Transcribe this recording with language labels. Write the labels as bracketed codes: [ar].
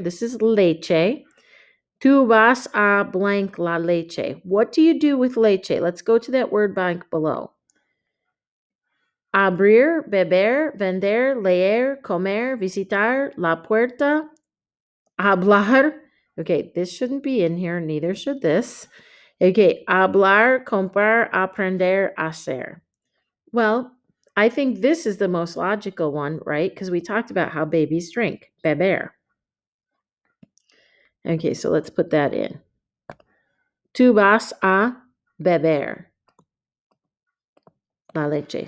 [en] This is [es] leche. Tu vas a blank la leche. [en] What do you do with leche? Let's go to that word bank below. [es] Abrir, beber, vender, leer, comer, visitar, la puerta, hablar. [en] Okay, this shouldn't be in here, neither should this. Okay, hablar, comprar, aprender, hacer. Well, I think this is the most logical one, right? Because we talked about how babies drink, beber. Okay, so let's put that in. [es] Tu vas a beber la leche.